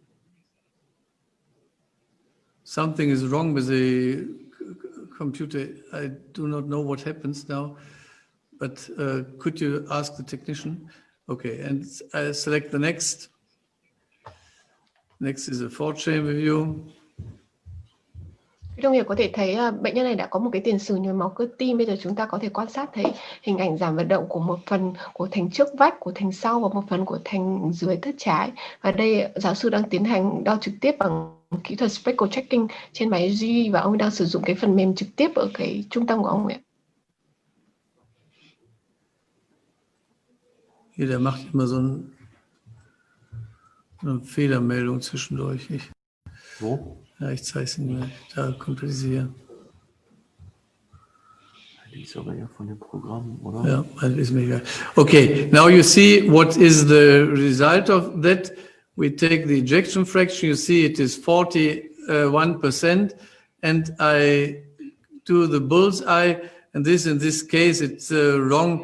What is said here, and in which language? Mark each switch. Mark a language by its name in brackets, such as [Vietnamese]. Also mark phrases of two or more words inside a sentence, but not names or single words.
[English] Something is wrong with the computer. I do not know what happens now, but could you ask the technician? Okay, and I select the next. Next is a 4-chamber view. [Vietnamese] Quý đồng nghiệp có thể thấy bệnh nhân này đã có một cái tiền sử nhồi máu cơ tim. Bây giờ chúng ta có thể quan sát thấy hình ảnh giảm vận động của một phần của thành trước vách, của thành sau và một phần của thành dưới thất trái. Và đây giáo sư đang tiến hành đo trực tiếp bằng kỹ thuật [English] spectral tracking [Vietnamese] trên máy GE, và ông đang sử dụng cái phần mềm trực tiếp ở cái trung tâm của ông ấy. [German] Hier, der macht immer so eine Fehlermeldung zwischendurch. Wo? Ja, ich zeige es Ihnen gleich. Da kommt diese hier. [English] Yeah, that is mega. Okay, now you see what is the result of that. We take the ejection fraction, you see it is 41%, and I do the bullseye, and this in this case it's wrong.